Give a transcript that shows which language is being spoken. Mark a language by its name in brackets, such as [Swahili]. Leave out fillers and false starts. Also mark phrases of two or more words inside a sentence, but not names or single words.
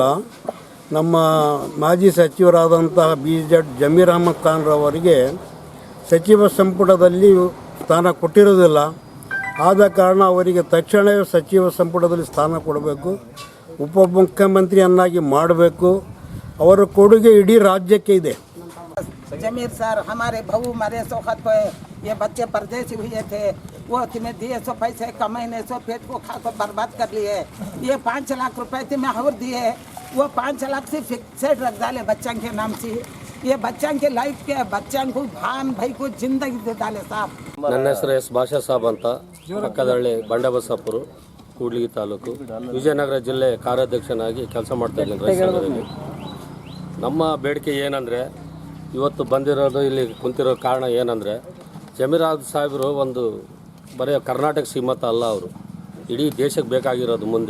[Kannada] ನಮ್ಮ ಮಾಜಿ ಸಚಿವರಾದಂತಹ ಜಡ್ ಜಮೀರ್ ಅಹಮದ್ ಖಾನ್ ರವರಿಗೆ ಸಚಿವ ಸಂಪುಟದಲ್ಲಿ ಸ್ಥಾನ ಕೊಟ್ಟಿರೋದಿಲ್ಲ. ಆದ ಕಾರಣ ಅವರಿಗೆ ತಕ್ಷಣವೇ ಸಚಿವ ಸಂಪುಟದಲ್ಲಿ ಸ್ಥಾನ ಕೊಡಬೇಕು, ಉಪಮುಖ್ಯಮಂತ್ರಿಯನ್ನಾಗಿ ಮಾಡಬೇಕು. ಅವರ ಕೊಡುಗೆ ಇಡೀ ರಾಜ್ಯಕ್ಕೆ ಇದೆ. [Hindi] जमीर सर हमारे बहू मरे सो खत पे, ये बच्चे परदेसी हुए थे, वो तुम्हें दिए सो पैसे कमाने सो पेट को खा कर बर्बाद कर लिए. ये 5 लाख रुपए तुम्हें और दिए, वो 5 लाख से फिक्सेड रख डाले बच्चों के नाम से. ये बच्चों के लाइफ के बच्चों को भान भाई को जिंदगी दे डाले साहब. [Kannada] ನನ್ನ ಹೆಸರು ಎಸ್ ಬಾಷಾ ಸಾಬ್ ಅಂತ, ಪಕ್ಕದಹಳ್ಳಿ ಬಂಡಬಸಪುರ, ಕೂಡ್ಲಿಗಿ ತಾಲೂಕು, ವಿಜಯನಗರ ಜಿಲ್ಲೆ ಕಾರ್ಯಾಧ್ಯಕ್ಷನಾಗಿ ಕೆಲಸ ಮಾಡ್ತಾ ಇದ್ದೀನಿ ರೈತ ಸಂಘದಲ್ಲಿ. ನಮ್ಮ ಬೇಡಿಕೆ ಏನಂದರೆ, ಇವತ್ತು ಬಂದಿರೋದು ಇಲ್ಲಿ ಕುಂತಿರೋ ಕಾರಣ ಏನಂದರೆ, ಜಮೀರ್ ಅಹಮದ್ ಸಾಹೇಬರು ಒಂದು ಬರೀ ಕರ್ನಾಟಕ ಸೀಮಿತ ಅಲ್ಲ, ಅವರು ಇಡೀ ದೇಶಕ್ಕೆ ಬೇಕಾಗಿರೋದು ಮುಂದೆ.